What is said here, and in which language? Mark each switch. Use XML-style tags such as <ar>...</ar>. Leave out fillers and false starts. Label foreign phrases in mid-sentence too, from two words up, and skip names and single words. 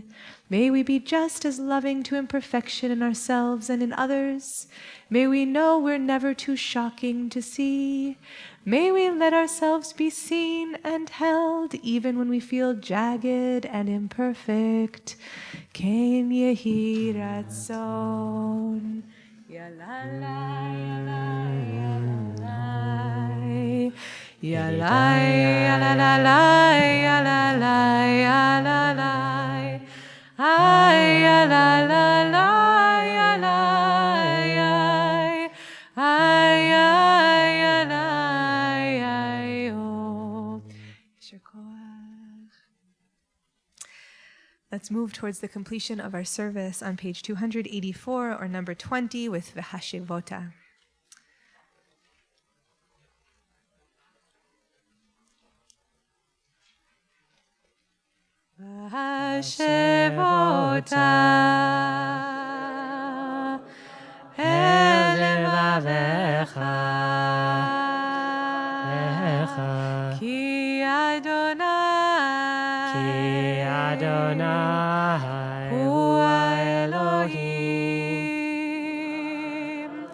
<en>May we be just as loving to imperfection in ourselves and in others. May we know we're never too shocking to see. May we let ourselves be seen and held even when we feel jagged and imperfect.</en> <he>כן יהי רצון. Ya la la, ya la, ya la, ya la, ya la la la, ya la la, ya la la, ay, ya la la la, ya la, ay, ay, ya la, ay, oh. יישר כוח.</he> <en>Let's move towards the completion of our service on page 284 or number 20 with V'hashevota.</en> <he>והשבת אל לבבך כי אדני הוא אלהים</he>